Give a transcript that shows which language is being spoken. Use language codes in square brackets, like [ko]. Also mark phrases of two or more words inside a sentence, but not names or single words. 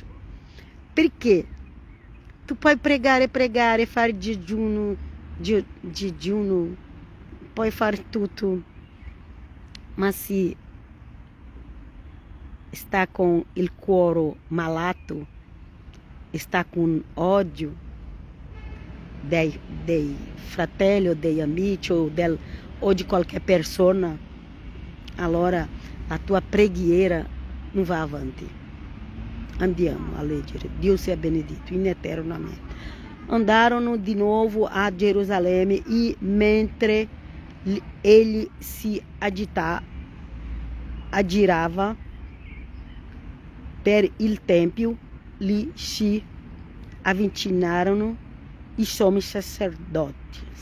[it] Perché tu puoi pregare, fare digiuno, puoi fare tutto, ma se sta com il cuore malato, sta com ódio dei fratelli, dei amici [pt] ou de qualquer [it] persona, allora a tua preghiera non va avanti. Andiamo a leggere. Dio sia benedito in eternamente. Andarono di nuovo a Gerusalemme e mentre egli si aggirava per il tempio, lì si avvicinarono i sommi sacerdoti.